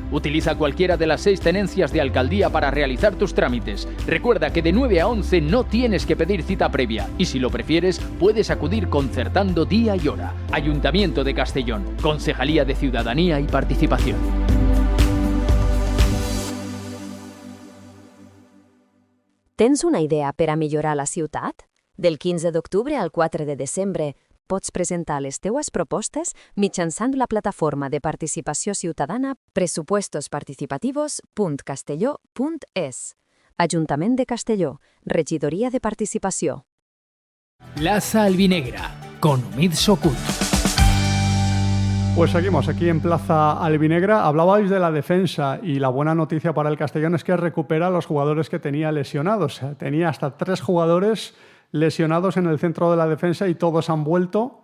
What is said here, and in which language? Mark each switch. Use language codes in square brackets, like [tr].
[es] Utiliza cualquiera de las 6 tenencias de alcaldía para realizar tus trámites. Recuerda que de 9 a 11 no tienes que pedir cita previa y si lo prefieres puedes acudir concertando día y hora. Ayuntamiento de Castellón, Concejalía de Ciudadanía y Participación. [ca] Tens una idea per a millorar la ciutat? Del 15 d'octubre al 4 de desembre pots presentar les teues propostes mitjançant la plataforma de participació ciutadana pressupuestosparticipativos.castelló.es. Ajuntament de Castelló, Regidoria de Participació. [es] Plaza Albinegra, con Omid Sokut. Pues seguimos aquí en Plaza Albinegra. Hablabais de la defensa y la buena noticia para el Castellón es que recupera a los jugadores que tenía lesionados. Tenía hasta 3 jugadores lesionados en el centro de la defensa y todos han vuelto.